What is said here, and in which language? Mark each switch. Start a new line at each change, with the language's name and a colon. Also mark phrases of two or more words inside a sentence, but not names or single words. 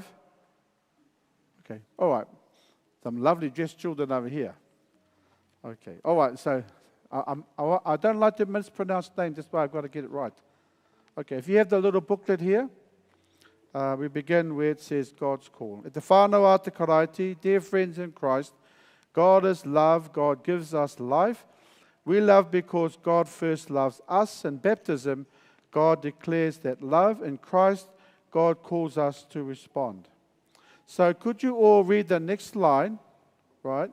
English: Okay, all right. Some lovely dressed children over here. Okay, all right, so I don't like to mispronounce names, that's why I've got to get it right. Okay, if you have the little booklet here, we begin where it says God's call.
Māori: E te whānau a te karaiti,
English: dear friends in Christ, God is love, God gives us life. We love because God first loves us. In baptism, God declares that love. In Christ, God calls us to respond. So could you all read the next line, right?